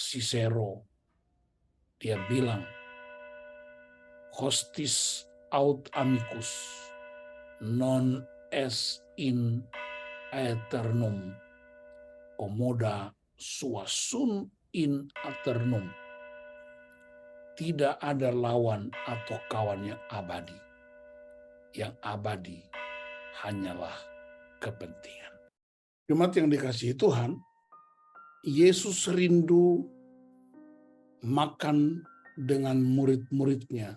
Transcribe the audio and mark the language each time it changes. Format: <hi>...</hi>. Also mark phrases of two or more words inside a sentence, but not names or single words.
<id>Cicero, dia bilang,</id> <la>hostis aut amicus non est in aeternum, commoda sua sunt in aeternum.</la> <id>Tidak ada lawan atau kawan yang abadi. Yang abadi hanyalah kepentingan. Jemaat yang dikasihi Tuhan, Yesus rindu makan dengan murid-muridnya.</id>